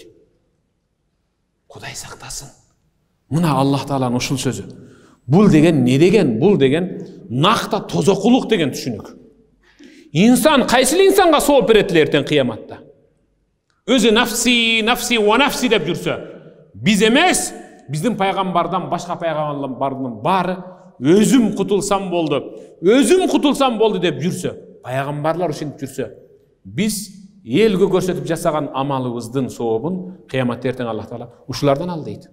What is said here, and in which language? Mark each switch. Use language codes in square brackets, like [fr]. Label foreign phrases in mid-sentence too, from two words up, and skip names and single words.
[ky] Кудай сактасын. Мына Аллах тааланын ушул сөзү. Бул деген не деген? Бул деген накта тозокулук деген түшүнүк. Инсан кайсыл инсанга сооп берет эртең кыяматта? Өзү [ar] نفسي، نفسي ونفسي [ky] деп жүрсө, биз эмес, биздин пайгамбардан башка пайгамбарлардын баары өзүм кутулсам болду, өзүм кутулсам болду деп жүрсө, пайгамбарлар ушинтип жүрсө, биз элге көрсөтүп жасаган амалыбыздын сообун кыяматта эртең Аллах таала ушулардан ал дейт.